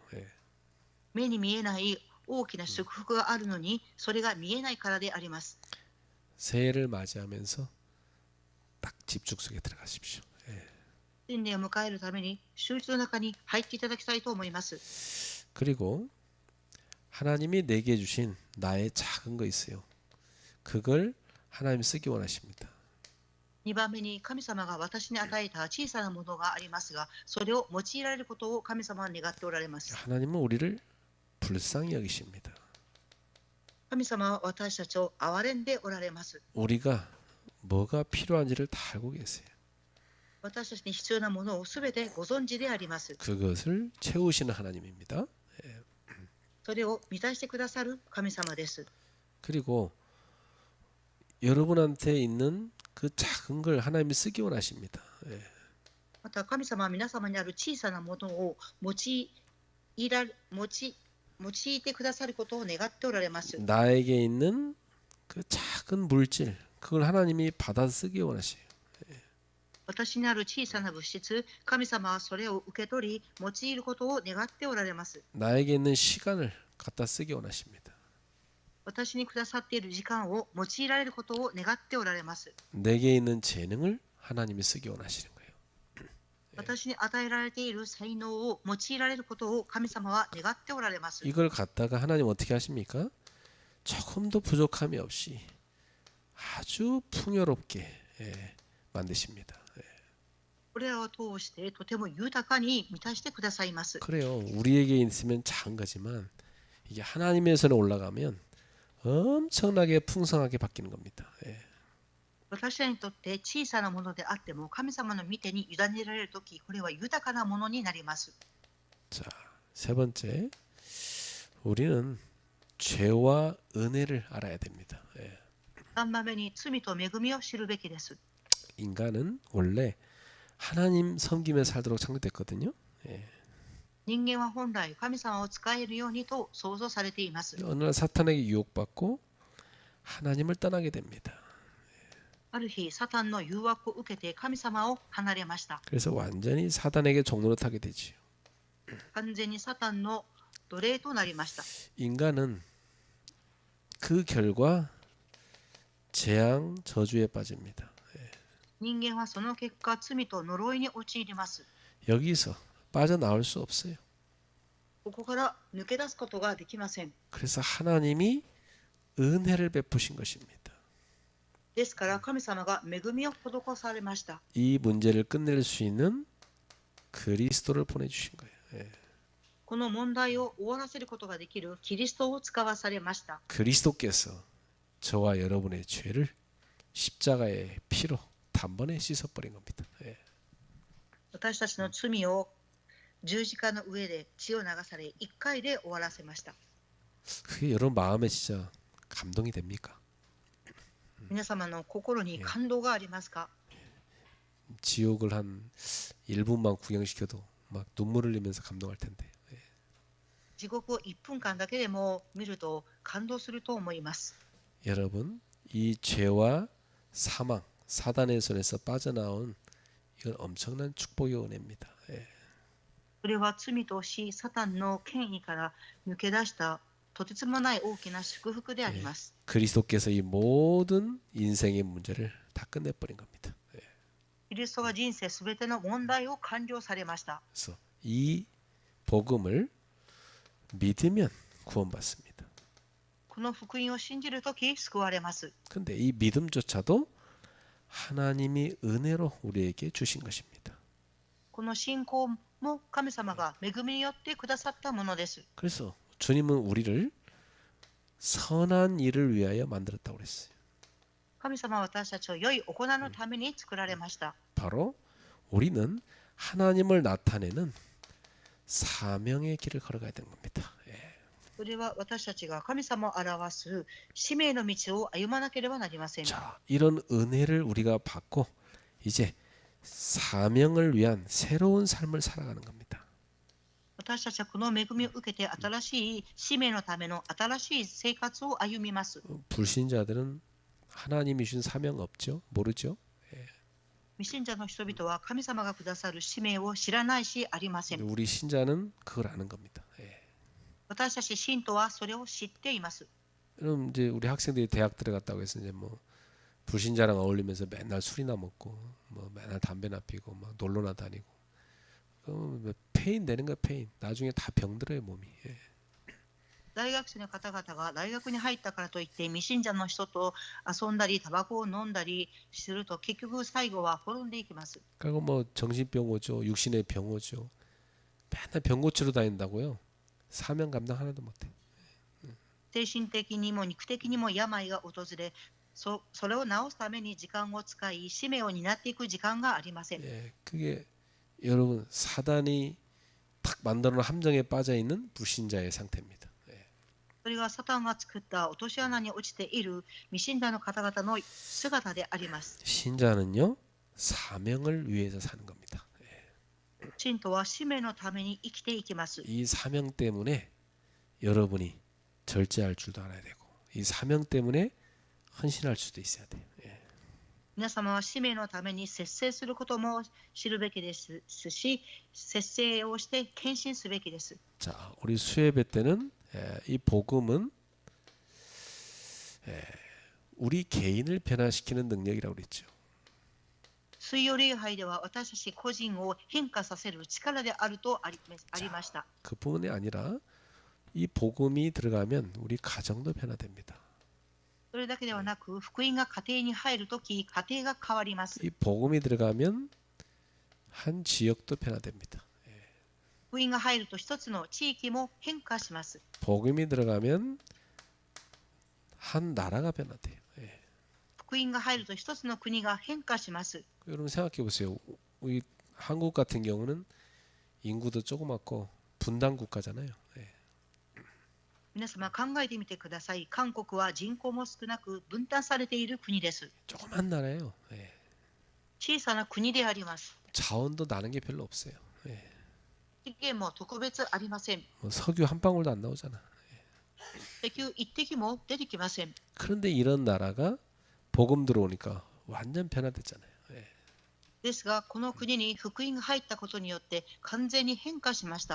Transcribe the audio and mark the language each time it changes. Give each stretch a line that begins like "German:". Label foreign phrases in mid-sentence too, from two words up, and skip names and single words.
Japanese: 目に見えない大きな祝福があるのにそれが見えないからであります。
Korean: 새해를 맞이하면서 딱 집중 속에 들어가십시오.
Japanese: 新年を迎えるために集中の中に入っていただきたいと思います。
Korean: 그리고 하나님이 내게 주신 나의 작은 거 있어요. 그걸 하나님 쓰기 원하십니다.
Japanese: 2 番目に神様が私に与えた小さなものがありますが、それを用いられることを神様は願っておられます。
Korean: 하나님은 우리를 불쌍히 여기십니다.
Japanese: 神様は私たちを憐れんでおられます。
Korean: 우리가 뭐가 필요한지를 다 알고 계세요.
Japanese: 私たちに必要なものをすべてご存知であります。
Korean: 그것을 채우시는 하나님입니다.
Japanese: それを満たしてくださる神様です。
Korean: 그리고 여러분한테 있는 그 작은 걸 하나님이 쓰기 원하십니다.
Japanese: また神様は皆様にある小さなものを用いてくださることを願っておられます。
Korean: 나에게 있는 그 작은 물질, 그걸 하나님이 받아 쓰기 원하세요.
Japanese: 私にある小さな物質、神様はそれを受け取り、用いることを願っておられます。
Korean: 나에게 있는 시간을 갖다 쓰기 원하십니다.
Japanese: 私にくださっている時間を用いられることを願っておられます。
Korean: 내게 있는 재능을 하나님이 쓰기 원하시는 거예요.
Japanese: 私に与えられている才能を用いられることを神様は願っておられます。
Korean: 이걸 갖다가 하나님 어떻게 하십니까? 조금도 부족함이 없이 아주 풍요롭게 만드십니다.
Japanese: これらを通してとても豊かに満たしてくださいます。
Korean: 그래요. 우리에게 있으면 작은 거지만 이게 하나님의 손에 올라가면 엄청나게 풍성하게 바뀌는 겁니다.
Japanese: 私らにとって小さなものであっても神様の御手に委ねられるとき、これは豊かなものになります。
Korean: 자, 세 번째, 우리는 죄와 은혜를 알아야 됩니다.
Japanese: 3 番目に罪と恵みを知るべきです。
Korean: 인간은 원래 하나님 섬김에 살도록 창조됐거든요.
Japanese: 人間は本来神様を使えるようにと創造されています。
Korean: 어느 날 사탄에게 유혹받고 하나님을 떠나게 됩니다.
Japanese: ある日、サタンの誘惑を受けて神様を離れました。
Korean: 그래서 완전히 사단에게 종노릇하게 되지요.
Japanese: 完全にサタンの奴隷となりました。
Korean: 인간은 그 결과 재앙 저주에 빠집니다.
Japanese: 人間はその結果、罪と呪いに陥ります。
Korean: 여기서 빠져나올 수 없어요.
Japanese: ここから抜け出すことができません。
Korean: 그래서 하나님이 은혜를 베푸신 것입니다.
Japanese: ですから神様が恵みを施されました。
Korean: 이 문제를 끝낼 수 있는 그리스도를 보내주신 거예요.
Japanese: この問題を終わらせることができるキリストを使わされました。
Korean: 그리스도께서 저와 여러분의 죄를 십자가의 피로 단번에 씻어버린 겁니다.
Japanese: 私たちの罪を十字架の上で血を流され、一回で終わらせました。
Korean: 그게 여러분 마음에 진짜 감동이 됩니까?
Japanese: 皆様の心に感動がありますか？
Korean: 지옥을 한 1분만 구경시켜도 막 눈물 흘리면서 감동할 텐데.
Japanese: 地獄を1分間だけでも見ると感動すると思います。
Korean: 여러분, 이 죄와 사망, 사단의 손에서 빠져나온 이건 엄청난 축복의 은혜입니다.
Japanese: それは罪と死、サタンの権威から抜け出したとてつもない大きな祝福であります。
Korean: 그리스도께서 이 모든 인생의 문제를 다 끝내버린 겁니다.
Japanese: キリストが人生すべての問題を完了されました。
Korean: 그래서 이 복음을 믿으면 구원받습니다.
Japanese: この福音を信じるとき救われます。
Korean: 근데 이 믿음조차도 하나님이 은혜로 우리에게 주신 것입니다.
Japanese: この信仰も神様が恵みによってくださったものです。
Korean: 그래서 주님은 우리를 선한 일을 위하여 만들었다고 그랬어요.
Japanese: 神様は私たちを良い行いのために作られました。
Korean: 바로 우리는 하나님을 나타내는 사명의 길을 걸어가야 되는 겁니다.
Japanese: それは私たちが神様を表す使命の道を歩まなければなりません。
Korean: 자, 이런 은혜를 우리가 받고 이제 사명을 위한 새로운 삶을 살아가는 겁니다.
Japanese: 私たちはこの恵みを受けて新しい使命のための新しい生活を歩みます。
Korean: 불신자들은 하나님이 주신 사명 없죠? 모르죠?
Japanese: 未信者の人々は神様がくださる使命を知らないしありません。
Korean: 우리 신자는 그걸 아는 겁니다.
Japanese: 私たち信徒はそれを知っています。
Korean: 그럼 이제 우리 학생들이 대학 들어갔다고 해서 이제 뭐 불신자랑 어울리면서 맨날 술이나 먹고 뭐 맨날 담배나 피고 막 놀러나 다니고 그럼 페인 되는 거야 페인. 나중에 다 병들어요 몸이.
Japanese: 大学生の方々が大学に入ったからといって未信者の人と遊んだりタバコを飲んだりすると結局最後は滅んでいきます。
Korean: 그리고 뭐 정신병 오죠, 육신의 병 오죠. 맨날 병 고치러 다닌다고요. 사명 감당 하나도 못해.
Japanese: 精神的にも肉的にも病が訪れ、それを治すために時間を使い、使命を担っていく時間がありません。
Korean: 예, 그게 여러분 사단이 탁 만들어놓은 함정에 빠져 있는 불신자의 상태입니다. 예.
Japanese: それがサタンが作った落とし穴に落ちている未信者の方々の姿であります。
Korean: 신자는요 사명을 위해서 사는 겁니다.
Japanese: 信徒は使命のために生きていきます。
Korean: 이 사명 때문에 여러분이 절제할 줄도 알아야 되고 이 사명 때문에 헌신할 수도 있어야 돼요. 예.
Japanese: 皆様は使命のために節制することも知るべきですし、節制をして献身すべきです。
Korean: 자, 우리 수예배 때는 이 복음은 우리 개인을 변화시키는 능력이라고 그랬죠.
Japanese: 水曜礼拝では私たち個人を変化させる力であるとありました。
Korean: 그뿐이 아니라 이 복음이 들어가면 우리 가정도 변화됩니다.
Japanese: それだけではなく、福音が家庭に入るとき、家庭が変わります。
Korean: 이 복음이 들어가면 한 지역도 변화됩니다.
Japanese: 福音が入ると一つの地域も変化します。
Korean: 복음이 들어가면 한 나라가 변화돼요. 예.
Japanese: 福音が入ると一つの国が変化します。
Korean: 여러분 생각해 보세요. 우리 한국 같은 경우는 인구도 조그맣고 분단 국가잖아요. 예.
Japanese: 皆様考えてみてください。韓国は人口も少なく分担されている国です。
Korean: 조그만 나라예요. 예.
Japanese: 小さな国であります。
Korean: 자원도 나는 게 별로 없어요. 예.
Japanese: 資源も特別ありません。
Korean: 뭐 석유 한 방울도 안 나오잖아.
Japanese: 石油一滴も出てきません。
Korean: 그런데 이런 나라가 복음 들어오니까 완전 변화됐잖아요. 예.
Japanese: ですが、この国に福音が入ったことによって完全に変化しました。